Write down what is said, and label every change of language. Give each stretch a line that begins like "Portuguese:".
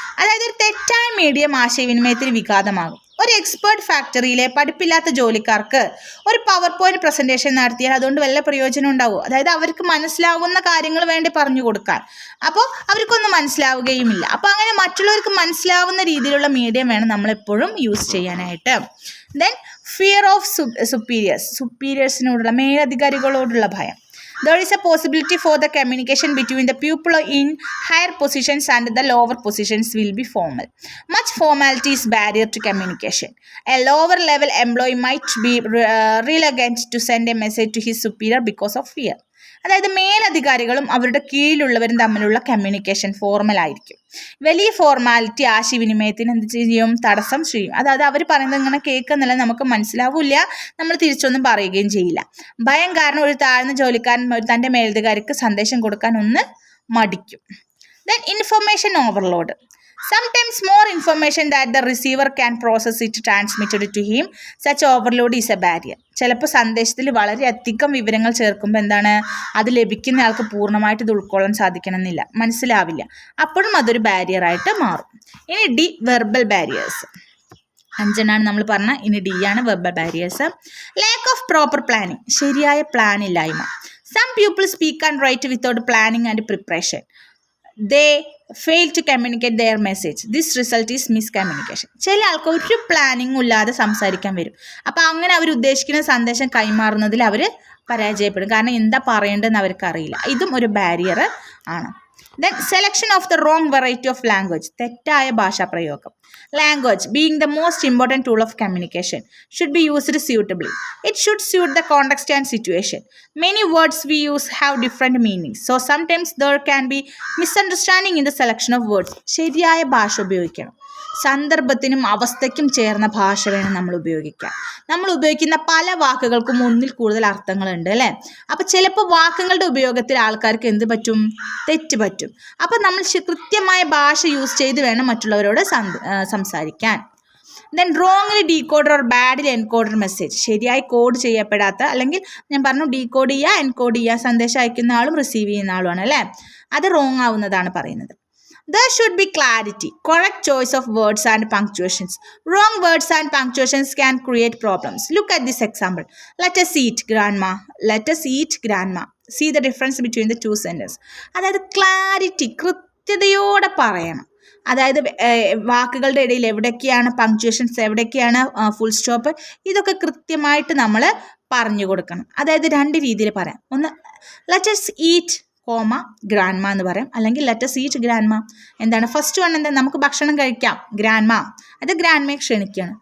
Malayalam: അതായത് ഒരു തെറ്റായ മീഡിയം ആശയവിനിമയത്തിന് വിഘാതമാകും. ഒരു എക്സ്പേർട്ട് ഫാക്ടറിയിലെ പഠിപ്പില്ലാത്ത ജോലിക്കാർക്ക് ഒരു പവർ പോയിന്റ് പ്രസൻറ്റേഷൻ നടത്തിയാൽ അതുകൊണ്ട് വല്ല പ്രയോജനം ഉണ്ടാവും. അതായത് അവർക്ക് മനസ്സിലാവുന്ന കാര്യങ്ങൾ വേണ്ടി പറഞ്ഞു കൊടുക്കാൻ, അപ്പോൾ അവർക്കൊന്നും മനസ്സിലാവുകയുമില്ല. അപ്പോൾ അങ്ങനെ മറ്റുള്ളവർക്ക് മനസ്സിലാവുന്ന രീതിയിലുള്ള മീഡിയം വേണം നമ്മളെപ്പോഴും യൂസ് ചെയ്യാനായിട്ട്.
English: then fear of
Malayalam: സുപ്പീരിയേഴ്സിനോടുള്ള, മേലധികാരികളോടുള്ള ഭയം.
English: There is a possibility for the communication between the people in higher positions and the lower positions will be formal. Much formality is barrier to communication. A lower level employee might be reluctant to send a message to his superior because of fear.
Malayalam: അതായത് മേലധികാരികളും അവരുടെ കീഴിലുള്ളവരും തമ്മിലുള്ള communication formal ആയിരിക്കും. വലിയ formality ആശയവിനിമയത്തിന് എന്ത് ചെയ്യും, തടസ്സം ചെയ്യും. അതായത് അവർ പറയുന്നത് ഇങ്ങനെ കേൾക്കുന്നില്ല, നമുക്ക് മനസ്സിലാവില്ല, നമ്മൾ തിരിച്ചൊന്നും പറയുകയും ചെയ്യില്ല. ഭയം കാരണം ഒരു താഴ്ന്ന ജോലിക്കാരൻ തൻ്റെ മേലധികാരിക്ക് സന്ദേശം കൊടുക്കാൻ ഒന്ന് മടിക്കും.
English: Then information overload. Sometimes more information that the receiver can process it transmitted to him. Such overload is a barrier.
Malayalam: ചിലപ്പോൾ സന്ദേശത്തിൽ വളരെയധികം വിവരങ്ങൾ ചേർക്കുമ്പോൾ എന്താണ്, അത് ലഭിക്കുന്ന ആൾക്ക് പൂർണ്ണമായിട്ട് ഇത് ഉൾക്കൊള്ളാൻ സാധിക്കണമെന്നില്ല, മനസ്സിലാവില്ല. അപ്പോഴും അതൊരു ബാരിയറായിട്ട് മാറും. ഇനി ഡി, വെർബൽ ബാരിയേഴ്സ്. 5 നമ്മൾ പറഞ്ഞ. ഇനി ഡി ആണ് verbal barriers.
English: Lack of proper planning, ശരിയായ plan ഇല്ലായ്മ. Some people speak and write without planning and preparation. They fail to communicate their message. This result is miscommunication.
Malayalam: ചില ആൾക്ക് ഒരു പ്ലാനിങ്ങും ഇല്ലാതെ സംസാരിക്കാൻ വരും. അപ്പോൾ അങ്ങനെ അവർ ഉദ്ദേശിക്കുന്ന സന്ദേശം കൈമാറുന്നതിൽ അവർ പരാജയപ്പെടും. കാരണം എന്താ പറയേണ്ടതെന്ന് അവർക്ക് അറിയില്ല. ഇതും ഒരു ബാരിയർ ആണ്.
English: Then selection of the wrong variety of language.
Malayalam: തെറ്റായ ഭാഷാപ്രയോഗം.
English: Language, being the most important tool of communication, should be used suitably. It should suit the context and situation. Many words we use have different meanings. So sometimes there can be misunderstanding in the selection of words.
Malayalam: ശരിയായ ഭാഷ ഉപയോഗിക്കണം. സന്ദർഭത്തിനും അവസ്ഥയ്ക്കും ചേർന്ന ഭാഷ വേണം നമ്മൾ ഉപയോഗിക്കാൻ. നമ്മൾ ഉപയോഗിക്കുന്ന പല വാക്കുകൾക്കും ഒന്നിൽ കൂടുതൽ അർത്ഥങ്ങളുണ്ട് അല്ലേ. അപ്പം ചിലപ്പോൾ വാക്കുകളുടെ ഉപയോഗത്തിൽ ആൾക്കാർക്ക് എന്ത് പറ്റും, തെറ്റ് പറ്റും. അപ്പം നമ്മൾ കൃത്യമായ ഭാഷ യൂസ് ചെയ്ത് വേണം മറ്റുള്ളവരോട് സംസാരിക്കാൻ.
English: Then wrongly decoder or badly encoder message.
Malayalam: ശരിയായി കോഡ് ചെയ്യപ്പെടാത്ത, അല്ലെങ്കിൽ ഞാൻ പറഞ്ഞു ഡീകോഡ് ചെയ്യുക, എൻകോഡ് ചെയ്യുക, സന്ദേശം അയക്കുന്ന ആളും റിസീവ് ചെയ്യുന്ന ആളുമാണ് അല്ലേ, അത് റോങ് ആവുന്നതാണ് പറയുന്നത്.
English: There should be clarity, correct choice of words and punctuations. Wrong words and punctuations can create problems. Look at this example. Let us eat, grandma. Let us eat, grandma. See the difference between the two sentences.
Malayalam: അതായത് clarity, കൃത്യതയോടെ പറയണം. അതായത് വാക്കുകളുടെ ഇടയിൽ എവിടെയൊക്കെയാണ് punctuations, എവിടെയൊക്കെയാണ് full stop, ഇതൊക്കെ കൃത്യമായിട്ട് നമ്മൾ പറഞ്ഞു കൊടുക്കണം. അതായത് 2 രീതിയിൽ പറയാം. ഒന്ന്
English: let's eat comma grandma
Malayalam: എന്ന് പറയാം, അല്ലെങ്കിൽ
English: Let's eat grandma.
Malayalam: എന്താണ്
English: First one?
Malayalam: എന്താ? നമുക്ക് ഭക്ഷണം കഴിക്കാം, ഗ്രാൻഡ്മ. അത് ഗ്രാൻഡ്മയെ ക്ഷണിക്കുകയാണ്.